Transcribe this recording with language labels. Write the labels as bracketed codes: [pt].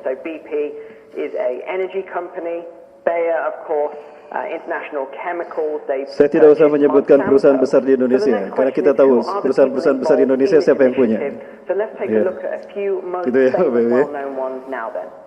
[en] So BP is a energy company. Bayer, of course, International Chemicals. [id] Saya tidak usah menyebutkan perusahaan besar di Indonesia, karena kita tahu perusahaan-perusahaan besar di Indonesia siapa yang punya. [en] So let's take a look at a few most [id] Gitu ya, Bapak Ibu. [en] well-known ones now then.